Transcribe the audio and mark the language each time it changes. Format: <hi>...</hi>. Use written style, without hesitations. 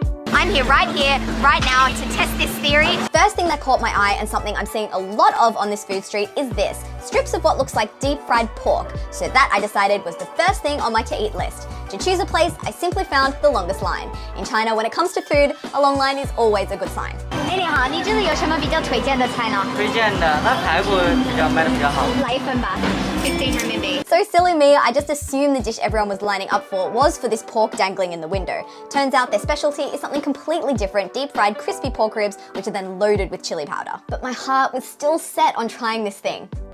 <en>I'm here right now to test this theory. First thing that caught my eye and something I'm seeing a lot of on this food street is this: strips of what looks like deep fried pork. So that I decided was the first thing on my to eat list. To choose a place, I simply found the longest line. In China, when it comes to food, a long line is always a good sign.</en> <zh>哎，你好，你这里有什么比较推荐的菜呢？推荐的那排骨卖的比较好。来一份吧，15 renminbi.</zh> <en>So silly me, I just assumed the dish everyone was lining up for was for this pork dangling in the window. Turns out their specialty is something completely different: deep fried crispy pork ribs, which are then loaded with chili powder. But my heart was still set on trying this thing.</en>